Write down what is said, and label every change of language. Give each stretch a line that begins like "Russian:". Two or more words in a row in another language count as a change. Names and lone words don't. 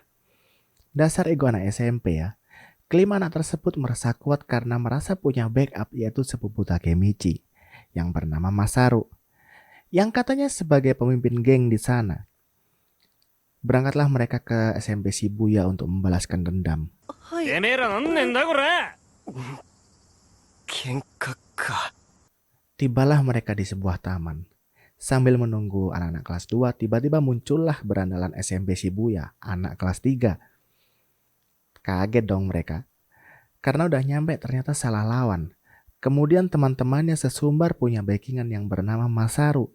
Indonesian: Dasar ego anak SMP ya. Kelima anak tersebut merasa kuat karena merasa punya backup, yaitu sepupu Takemichi yang bernama Masaru, yang katanya sebagai pemimpin geng di sana. Berangkatlah mereka ke SMP Shibuya untuk membalaskan dendam.
Japanese: はい。てめえらなんねんだこら。喧嘩か。
Indonesian: Tibalah mereka di sebuah taman. Sambil menunggu anak-anak kelas 2, tiba-tiba muncullah berandalan SMP Shibuya, anak kelas 3. Kaget dong mereka. Karena udah nyampe ternyata salah lawan. Kemudian teman-temannya sesumbar punya backingan yang bernama Masaru.